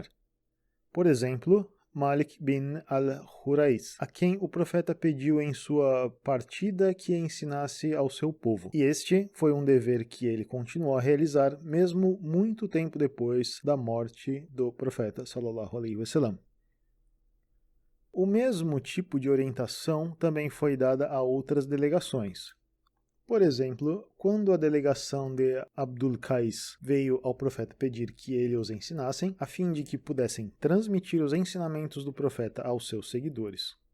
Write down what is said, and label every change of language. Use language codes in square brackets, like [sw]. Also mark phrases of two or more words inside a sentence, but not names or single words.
[pt] Por exemplo, Malik bin al-Hurais, a quem o profeta pediu em sua partida que ensinasse ao seu povo. E este foi um dever que ele continuou a realizar mesmo muito tempo depois da morte do profeta [ar] صلى الله عليه وسلم. [pt] O mesmo tipo de orientação também foi dada a outras delegações. Por exemplo, quando a delegação de Abdul Qais veio ao profeta pedir que ele os ensinassem, a fim de que pudessem transmitir os ensinamentos do profeta aos seus seguidores.